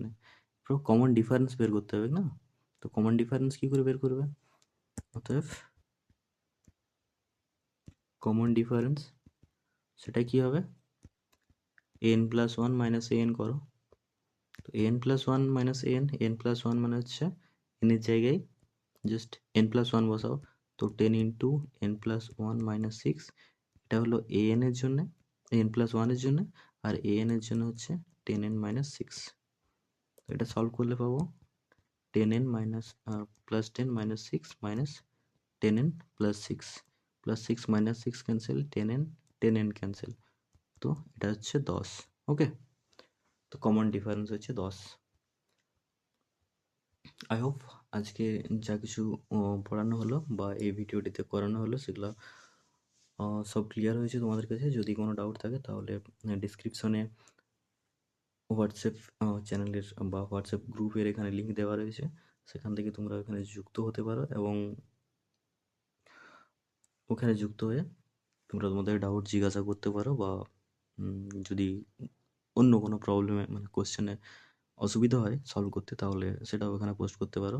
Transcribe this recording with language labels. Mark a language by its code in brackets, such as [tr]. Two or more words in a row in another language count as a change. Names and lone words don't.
[bn] পুরো [en] common difference [bn] বের করতে হবে না, তো [en] common difference [bn] কি করে বের করবে, অতএব [en] common difference [bn] সেটা কি হবে n+1 - an করো, তো n+1 - an, n+1 মানে হচ্ছে n এর জায়গায় জাস্ট n+1 বসাও, তো 10 ইন্টু n+1 - 6, এটা হলো an এর জন্য, n+1 এর জন্য, আর an এর জন্য হচ্ছে 10n - 6। তো এটা সলভ করলে পাবো [en] 10n plus 10 minus 6 minus 10n plus 6 plus 6 minus 6 cancel, 10n cancel, [bn] তো এটা হচ্ছে 10। ওকে, তো [en] common difference [bn] হচ্ছে 10। [en] I hope [bn] আজকে যা কিছু পড়ানো হলো বা এই ভিডিওটিতে করানো হলো সেগুলো সব ক্লিয়ার হয়েছে তোমাদের কাছে। যদি কোনো ডাউট থাকে তাহলে ডিসক্রিপশনে হোয়াটসঅ্যাপ চ্যানেলের বা হোয়াটসঅ্যাপ গ্রুপের এখানে লিঙ্ক দেওয়া রয়েছে, সেখান থেকে তোমরা ওখানে যুক্ত হতে পারো, এবং ওখানে যুক্ত হয়ে তোমরা তোমাদের ডাউট জিজ্ঞাসা করতে পারো, বা যদি অন্য কোনো প্রবলেমে মানে কোশ্চেনে অসুবিধা হয় সলভ করতে, তাহলে সেটাও ওখানে পোস্ট করতে পারো।